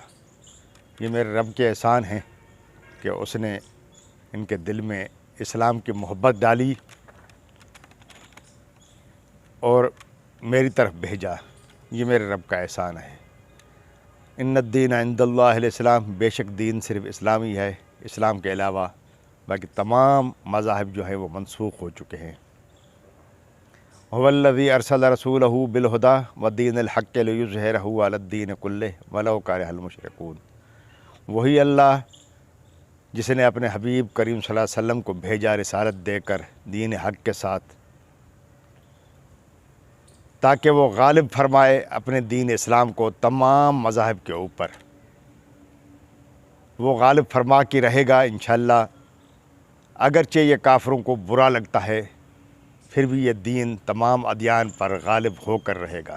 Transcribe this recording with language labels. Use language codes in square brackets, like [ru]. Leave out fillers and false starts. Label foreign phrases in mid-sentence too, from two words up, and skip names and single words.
[ur] یہ میرے رب کے احسان ہیں کہ اس نے ان کے دل میں اسلام کی محبت ڈالی اور میری طرف بھیجا. یہ میرے رب کا احسان ہے. [ar] إن الدين عند الله الإسلام, [ur] بےشک دین صرف اسلامی ہے. اسلام کے علاوہ باقی تمام مذاہب جو ہیں وہ منسوخ ہو چکے ہیں. [ar] هو الذي أرسل رسوله بالهدى ودين الحق ليظهره على الدين كله ولو كره المشركون. [ur] وہی اللہ جس نے اپنے حبیب کریم [ar] صلى الله عليه وسلم [ur] کو بھیجا رسالت دے کر دین حق کے ساتھ، تاکہ وہ غالب فرمائے اپنے دین اسلام کو تمام مذاہب کے اوپر. وہ غالب فرما کے رہے گا [ar] إن شاء الله. [ur] اگرچہ یہ کافروں کو برا لگتا ہے، پھر بھی یہ دین تمام ادیان پر غالب ہو کر رہے گا.